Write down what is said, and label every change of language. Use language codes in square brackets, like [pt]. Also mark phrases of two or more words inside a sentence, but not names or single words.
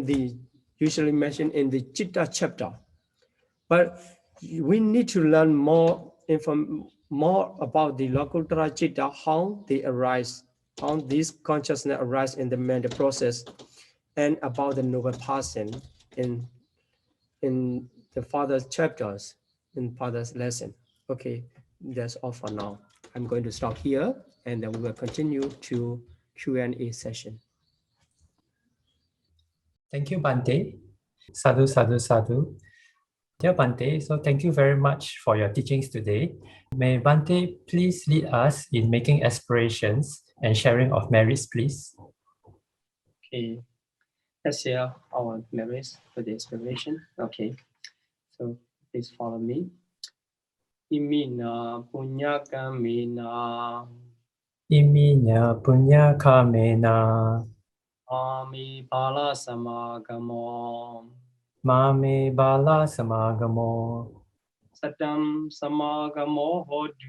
[en] the usually mentioned in the Citta chapter, but we need to learn more about the [pi] Lokuttara Citta, [en] how they arise, how these consciousness arise in the mental process, and about the noble person in the father's chapters, in father's lesson. Okay, that's all for now. I'm going to stop here, and then we will continue to Q&A session. Thank you, [pi] Bante. Sadhu, sadhu, sadhu. [en] Dear Bante, so thank you very much for your teachings today. May Bante please lead us in making aspirations and sharing of merits, please. Okay, let's share our merits for the aspiration. Okay, so please follow me. [pi] Imina punya kamena. Iminya punya kamena. Ami bala samagamo. Mame bala samagamo. Satam samagamo hodu.